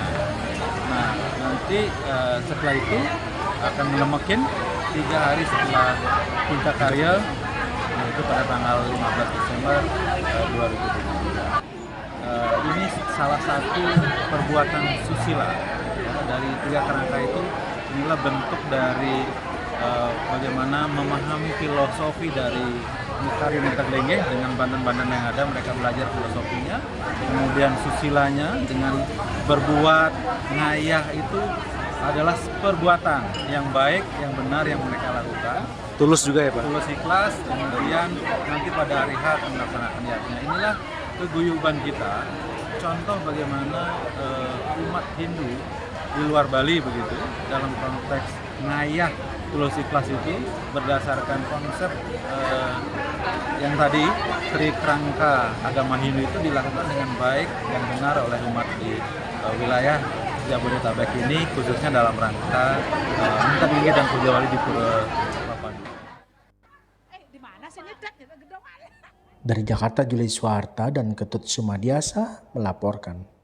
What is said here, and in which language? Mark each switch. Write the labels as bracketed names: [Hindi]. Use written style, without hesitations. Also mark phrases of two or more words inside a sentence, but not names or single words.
[Indonesian] Nah, nanti setelah itu akan melemekin 3 hari setelah puncak karya, yaitu pada tanggal 15 Desember 2023. Ini salah satu perbuatan susila dari 3 kerangka itu. Inilah bentuk dari bagaimana memahami filosofi dari karya [Balinese] ngentek linggih [Indonesian] dengan banten-banten yang ada. Mereka belajar filosofinya, kemudian susilanya dengan berbuat ngayah itu adalah perbuatan yang baik, yang benar yang mereka lakukan. tulus juga ya, Pak? Tulus ikhlas, kemudian nanti pada hari H melaksanakan yatnya. Inilah keguyuban kita, contoh bagaimana umat Hindu di luar Bali begitu, dalam konteks ngayah tulus ikhlas itu berdasarkan konsep yang tadi Tri Kerangka agama Hindu itu dilakukan dengan baik dan benar oleh umat di wilayah Jabodetabek ini, khususnya dalam rangka [Balinese] ngentek linggih [Indonesian] dan puja wali di Pura Kelapa II. Dari Jakarta, Juli Suharta dan Ketut Sumadiasa melaporkan.